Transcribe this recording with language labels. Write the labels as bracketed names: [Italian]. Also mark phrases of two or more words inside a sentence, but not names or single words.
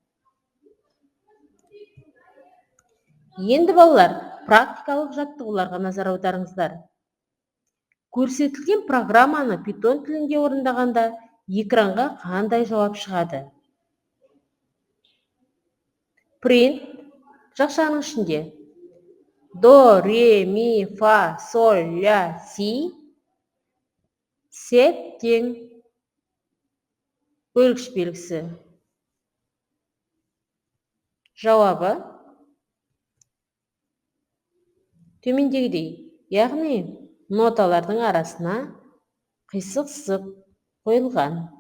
[Kazakh] Енді балалар, практикалық жаттығуларға назар аударыңыздар. Көрсетілген программаны Python тілінде орындағанда экранға қандай жауап шығады? Print жақшаның ішінде do, re, mi, fa, sol, la, si, set тең бөлгіш белгісі. Жауабы төмендегідей, яғни ноталардың арасына қисық сызық қойылған.